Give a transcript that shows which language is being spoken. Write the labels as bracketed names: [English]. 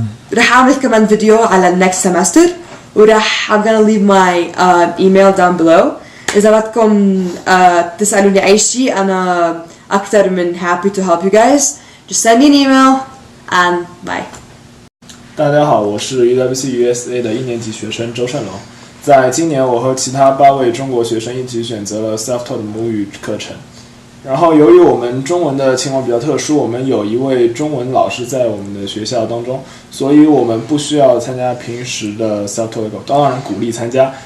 [Arabic] ورح أعمل كمان فيديو على النكست سمستر، وراح [English] I'm gonna leave my email down below. [Arabic] إذا بدكم تسألوني أي شيء أنا أكتر من [English] happy to help you guys. Just send me an email and bye. [Chinese] 大家好，我是 UWC USA 的1年级学生周胜龙。在今年，我和其他8位中国学生一起选择了 self-taught 母语课程。然后，由于我们中文的情况比较特殊，我们有一位中文老师在我们的学校当中，所以我们不需要参加平时的 self-taught 课，当然鼓励参加。